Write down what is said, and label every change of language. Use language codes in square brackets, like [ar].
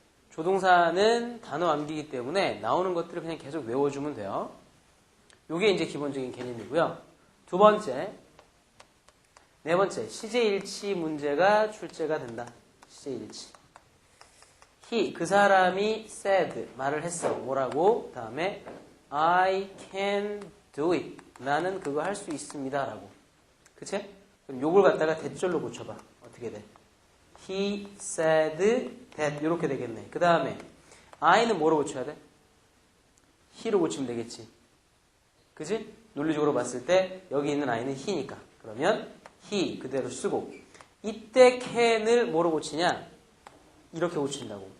[ko] 조동사는 단어 암기이기 때문에 나오는 것들을 그냥 계속 외워주면 돼요. 요게 이제 기본적인 개념이고요. 두 번째, 네 번째, 시제일치 문제가 출제가 된다. 시제일치. he, 그 사람이 said, 말을 했어. 뭐라고? [en] 다음에 I can do it. [ko] 나는 그거 할 수 있습니다. 라고. 그치? 그럼 요걸 갖다가 대절로 고쳐봐. 어떻게 돼? [en] He said that. [ko] 이렇게 되겠네. 그 다음에 I는 뭐로 고쳐야 돼? he로 고치면 되겠지. 그치? 논리적으로 봤을 때 여기 있는 I는 he니까. 그러면 he 그대로 쓰고 이때 can을 뭐로 고치냐? 이렇게 고친다고.